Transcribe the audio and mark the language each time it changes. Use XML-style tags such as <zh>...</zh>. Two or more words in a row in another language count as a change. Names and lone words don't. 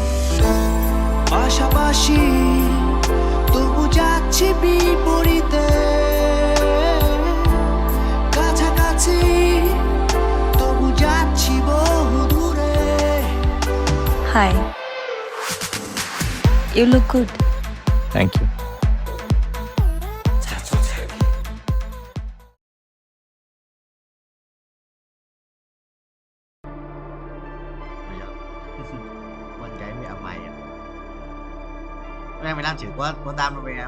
<bn>পাশাপাশি তবু যাচ্ছি বিপরীতে, কাছাকাছি তবু যাচ্ছি বহু দূরে।</bn> <en>হাই, you look good. thank you.</en> <vi>Quên kể mẹ mày à. Em mày đang chửi con Tam đâu mày em.</vi>